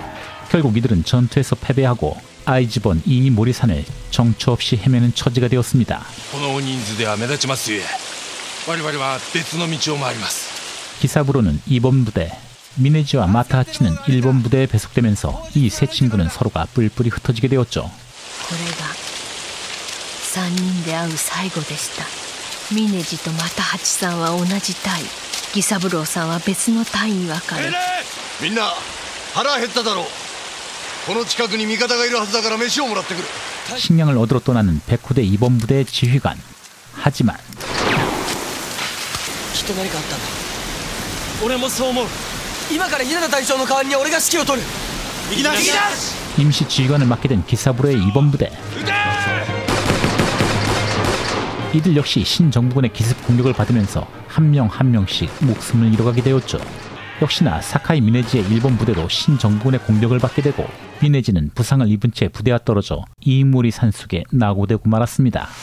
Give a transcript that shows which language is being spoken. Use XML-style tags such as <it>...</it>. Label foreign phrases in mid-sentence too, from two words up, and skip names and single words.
<ko>결국 이들은 전투에서 패배하고 아이즈번 이모리산을 정처 없이 헤매는 처지가 되었습니다. 기사부로는 2번 부대, 미네지와 마타하치는 1번 부대에 배속되면서 이 세 친구는 서로가 뿔뿔이 흩어지게 되었죠.</ko> <ja>3 人で会う最後でした。ミネジとマタハチさんは同じ隊、ギサブローさんは別の隊に分かれ。みんな腹減っただろう。この近くに味方がいるはずだから飯をもらってくる。</ja> <ko>식량을 얻으러 떠나는 백호대 2번 부대의 지휘관. 하지만</ko> <ja>きっと何かあったんだ。俺もそう思う。今からヒナタ隊長の代わりに俺が指揮を取る。右だ。</ja> <ko>임시 지휘관을 맡게 된 기사부로의 2번 부대. 이들 역시 신정부군의 기습 공격을 받으면서 한 명 한 명씩 목숨을 잃어가게 되었죠. 역시나 사카이 미네지의 1번 부대도 신정부군의 공격을 받게 되고 미네지는 부상을 입은 채 부대와 떨어져 이모리 산속에 낙오되고 말았습니다.</ko>